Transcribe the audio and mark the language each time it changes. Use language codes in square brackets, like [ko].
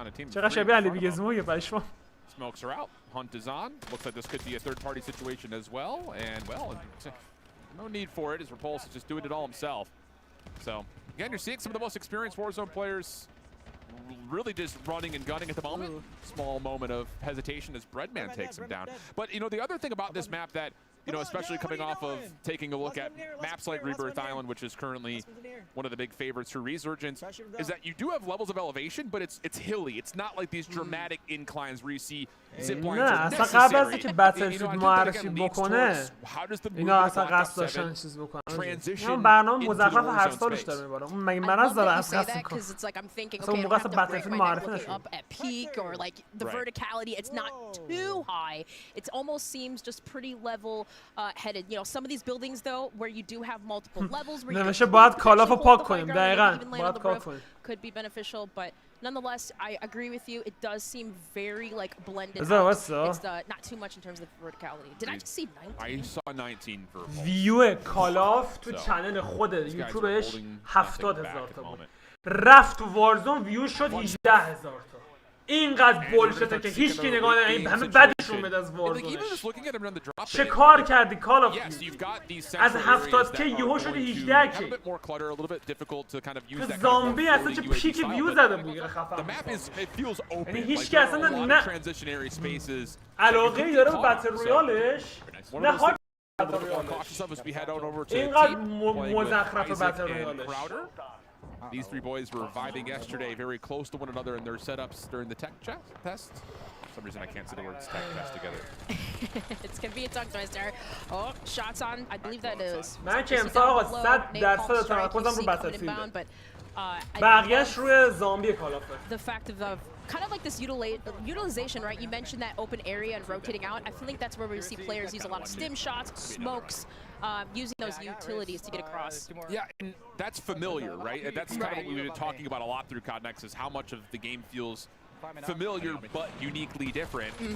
[fa] چقدر شبیه علی بیگزموگه پشمام. [en] Smokes her out. Hunt is on. Looks like this could be a third-party situation as well. And well, no need for it as Repulse is just doing it all himself. So again, you're seeing some of the most experienced Warzone players really just running and gunning at the moment. Small moment of hesitation as Breadman takes him down. But you know, the other thing about this map that, you know, especially coming off of taking a look at maps like Rebirth Island, which is currently one of the big favorites for Resurgence, is that you do have levels of elevation, but it's hilly. It's not like these dramatic inclines where you see zip lines are necessary. [fa] قبل از اینکه بتلفیلد معرفی بکنه اینا اصلا قصد داشتن چیز بکنن. اینا برنامه مزخرف هر سالش داره میباره. اون مگه مرض داره از قصد میکنه. اصلا موقع اصلا بتلفیلد معرفی نشد. [en] Peak or like the verticality, it's not too high. It almost seems just pretty level headed. You know, some of these buildings though, where you do have multiple levels, where [fa] نمیشه باید کالاف پاک کنیم. دقیقاً باید پاک کنیم. [en] Could be beneficial, but nonetheless, I agree with you. It does seem very like blended. It's not too much in terms of verticality. Did I just see 19? I saw 19 for [fa] ویو کالاف تو چنل خود یوتیوبش 70,000 تا بود. رفت تو وارزون ویو شد 18,000 تا. اینقدر بولشته که هیچ کی نگاه نمی‌کنه. همه بدشون میاد از وارزون. چه کار کردی کالاف؟ از 70 کی یهو شدی 18 کی. زامبی اصلا چه پیک ویو زده بود خفن. یعنی هیچ کی اصلا نه علاقه‌ای داره به بتل رویالش نه هاک بتل رویالش. اینقدر مزخرف بتل رویالش. [en] These three boys were vibing yesterday, very close to one another in their setups during the tech test. For some reason, I can't say the words tech test together. It's gonna be a tongue twister. Oh, shots on. I believe that is. [fa] من که امسال آقا 100% تمرکزم رو بتلفیلده. بقیه‌اش روی زامبی کالافه. [en] The fact of kind of like this utilization, right? You mentioned that open area and rotating out. I feel like that's where we see players use a lot of stim shots, smokes, using those utilities to get across. Yeah, and that's familiar, right? That's kind of what we've been talking about a lot through CODNEXT, is how much of the game feels familiar but uniquely different.